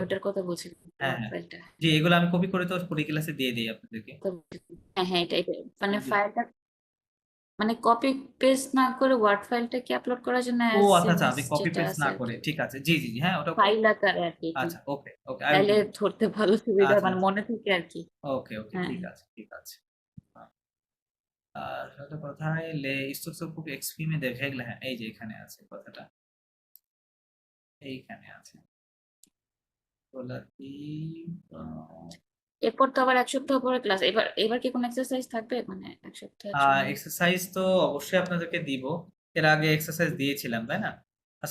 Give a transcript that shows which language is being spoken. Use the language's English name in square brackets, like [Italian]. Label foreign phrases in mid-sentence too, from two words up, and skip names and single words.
[Bangla] ওটার কথা বলছি, হ্যাঁ, ওয়ার্ড হ্যাঁ। ফাইলটা। জি, এগুলো আমি কপি করে তো পরে ক্লাসে দিয়ে দেই আপনাদেরকে। হ্যাঁ, হ্যাঁ, এটা মানে জি। ফাইলটা মানে কপি পেস্ট না করে ওয়ার্ড ফাইলটা কি আপলোড করার জন্য ও অ্যাজ আচ্ছা, সেম আচ্ছা, অ্যাজ আপনি কপি যেটা পেস্ট আছে না আর করে। কি, ঠিক আছে। জি, জি, জি। হ্যাঁ, ওটা করব। ফাইল আকারে আর কি। হ্যাঁ, আচ্ছা, ওকে, ওকে। [English] I will [Bangla] তাইলে [English] do that. [Bangla] ধরতে ভালো সুবিধা, আচ্ছা, মানে আচ্ছা। মনে থাকে আর কি। ওকে, ওকে। হ্যাঁ, ঠিক আছে, ঠিক আছে। আ আর একটা কথায় [French] instructions pour exprimer des règles, [Bangla] হ্যাঁ, এই যে এখানে আছে কথাটা। এইখানে আছে। relative এরপর তো আবার এক সপ্তাহ পরে ক্লাস। এবার এবার কি কোনো এক্সারসাইজ থাকবে মানে এক সপ্তাহের জন্য? এক্সারসাইজ তো অবশ্যই আপনাদেরকে দিব। এর আগে এক্সারসাইজ দিয়েছিলাম, তাই না? আচ্ছা,